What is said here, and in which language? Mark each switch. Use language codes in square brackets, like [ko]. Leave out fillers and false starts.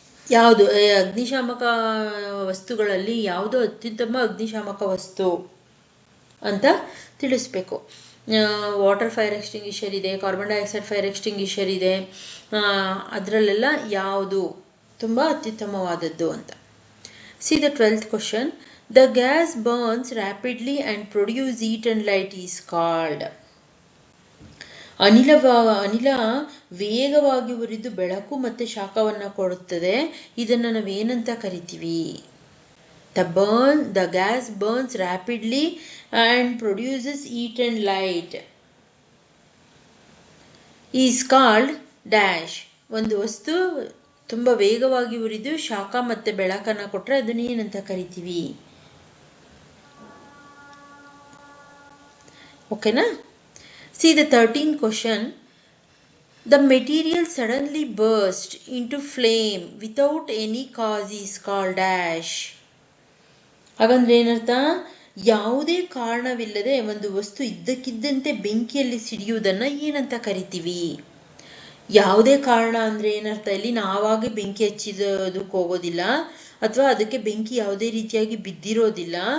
[kn] ಯಾವುದು ಅಗ್ನಿಶಾಮಕ ವಸ್ತುಗಳಲ್ಲಿ ಯಾವುದು ಅತ್ಯುತ್ತಮ ಅಗ್ನಿಶಾಮಕ ವಸ್ತು ಅಂತ ತಿಳಿಸ್ಬೇಕು. ವಾಟರ್ ಫೈರ್ ಎಕ್ಸ್ಟಿಂಗ್ವಿಷರ್ ಇದೆ, ಕಾರ್ಬನ್ ಡೈಆಕ್ಸೈಡ್ ಫೈರ್ ಎಕ್ಸ್ಟಿಂಗ್ವಿಷರ್ ಇದೆ. ಅದರಲ್ಲೆಲ್ಲ ಯಾವುದು ತುಂಬ ಅತ್ಯುತ್ತಮವಾದದ್ದು ಅಂತ. [en] See the 12th question. The gas burns rapidly and produce heat and light is called. [kn] ಅನಿಲ ವೇಗವಾಗಿ ಉರಿದು ಬೆಳಕು ಮತ್ತು ಶಾಖವನ್ನು ಕೊಡುತ್ತದೆ. ಇದನ್ನು ನಾವೇನಂತ ಕರಿತೀವಿ? [en] The gas burns rapidly and produces heat and light is called dash. [kn] ಒಂದು ವಸ್ತು ತುಂಬ ವೇಗವಾಗಿ ಉರಿದು ಶಾಖ ಮತ್ತು ಬೆಳಕನ್ನು ಕೊಟ್ಟರೆ ಅದನ್ನು ಏನಂತ ಕರಿತೀವಿ? [en] ಓಕೆನಾ? See the 13th question. The material suddenly burst into flame without any cause is called dash. [kn] ಹಾಗಂದ್ರೆ ಏನರ್ಥ? ಯಾವುದೇ ಕಾರಣವಿಲ್ಲದೆ ಒಂದು ವಸ್ತು ಇದ್ದಕ್ಕಿದ್ದಂತೆ ಬೆಂಕಿಯಲ್ಲಿ ಸಿಡಿಯುವುದನ್ನು ಏನಂತ ಕರಿತೀವಿ? ಯಾವುದೇ ಕಾರಣ ಅಂದರೆ ಏನರ್ಥ? ಇಲ್ಲಿ ನಾವಾಗಿ ಬೆಂಕಿ ಹಚ್ಚಿದೋದಕ್ಕೆ ಹೋಗೋದಿಲ್ಲ, ಅಥವಾ ಅದಕ್ಕೆ ಬೆಂಕಿ ಯಾವುದೇ ರೀತಿಯಾಗಿ ಬಿದ್ದಿರೋದಿಲ್ಲ.